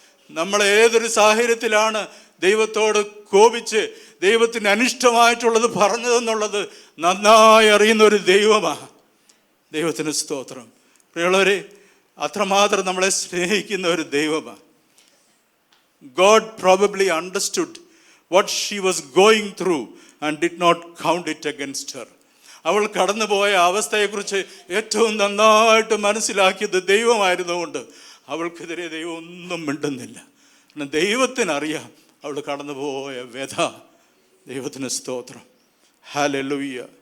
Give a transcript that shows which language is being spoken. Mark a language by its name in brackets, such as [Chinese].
[Malayalam] നമ്മൾ ഏതൊരു സാഹചര്യത്തിലാണ് ദൈവത്തോട് കോപിച്ച് ദൈവത്തിന് അനിഷ്ടമായിട്ടുള്ളത് പറഞ്ഞതെന്നുള്ളത് നന്നായി അറിയുന്ന ഒരു ദൈവമാണ്. ദൈവത്തിന് സ്തോത്രം. പ്രിയമുള്ളവരെ, അത്രമാത്രം നമ്മളെ സ്നേഹിക്കുന്ന ഒരു ദൈവമാണ്. [English] God probably understood what she was going through and did not count it against her. [Malayalam] അവൾ കടന്നുപോയ അവസ്ഥയെക്കുറിച്ച് ഏറ്റവും നന്നായിട്ട് മനസ്സിലാക്കിയത് ദൈവമായിരുന്നുകൊണ്ട് അവൾക്കെതിരെ ദൈവം ഒന്നും മിണ്ടുന്നില്ല. കാരണം ദൈവത്തിനറിയാം അവൾ കടന്നുപോയ വ്യഥ. ദൈവത്തിന് സ്തോത്രം. ഹല്ലേലൂയ.